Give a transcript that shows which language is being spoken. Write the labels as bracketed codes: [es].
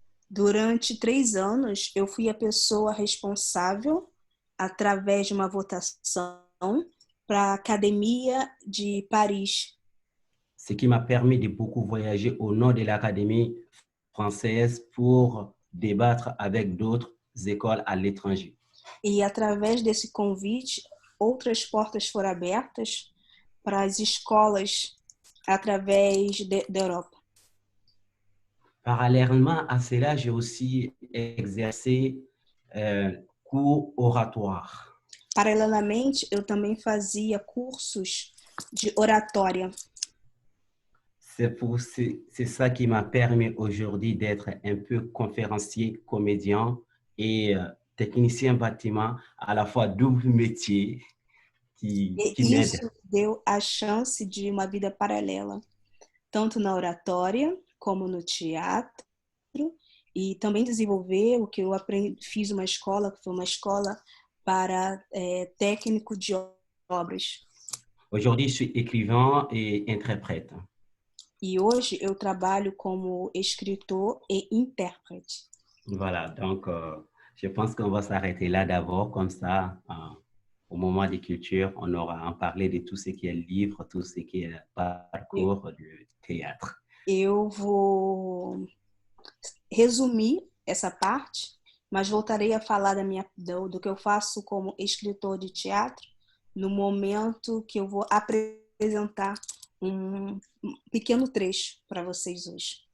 [pt] Durante 3 anos, eu fui a pessoa responsável, através de uma votação, para a Academia de Paris. [fr] Ce qui m'a permis de beaucoup voyager au nom de l'Académie française pour débattre avec d'autres écoles à l'étranger. [pt] E através desse convite, outras portas foram abertas para as escolas através da Europa. [fr] Parallèlement à cela, j'ai aussi exercé cours oratoire. [pt] Paralelamente, eu também fazia cursos de oratória. [fr] C'est ça qui m'a permis aujourd'hui d'être un peu conférencier, comédien et technicien bâtiment, à la fois double métier qui m'aide. [pt] Isso deu a chance de uma vida paralela, tanto na oratória como no teatro, e também desenvolver o que eu fiz uma escola, que foi uma escola para técnico de obras. [fr] Aujourd'hui, je suis écrivain et interprète. [pt] E hoje eu trabalho como escritor e intérprete. [fr] Voilà, donc je pense qu'on va s'arrêter là d'abord, comme ça, au moment des cultures, on aura à en parler de tout ce qui est livre, tout ce qui est parcours du théâtre. [pt] Eu vou resumir essa parte, mas voltarei a falar do que eu faço como escritor de teatro no momento que eu vou apresentar um pequeno trecho para vocês hoje.